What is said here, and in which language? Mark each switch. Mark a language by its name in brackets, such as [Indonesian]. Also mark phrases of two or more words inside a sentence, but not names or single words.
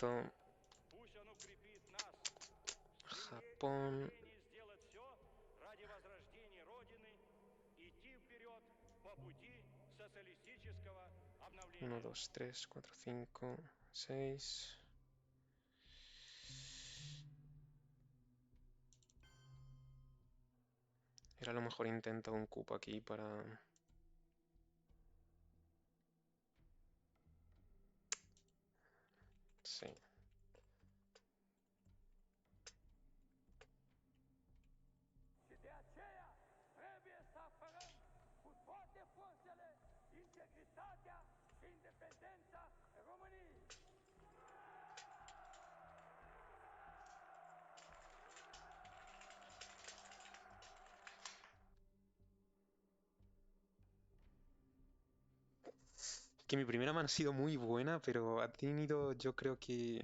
[Russian] Пусть он укрепит нас. Japón. Стремление сделать все ради возрождения Родины, идти вперед по пути социалистического 1, обновления. 2, 3, 4, 5, 6. [Spanish] Era lo mejor intento un cupo aquí para... Sí. [Romanian] Și de aceea trebuie să apărăm cu toate forțele integritatea și independența României. [Spanish] Que mi primera mano ha sido muy buena, pero ha tenido, yo creo que...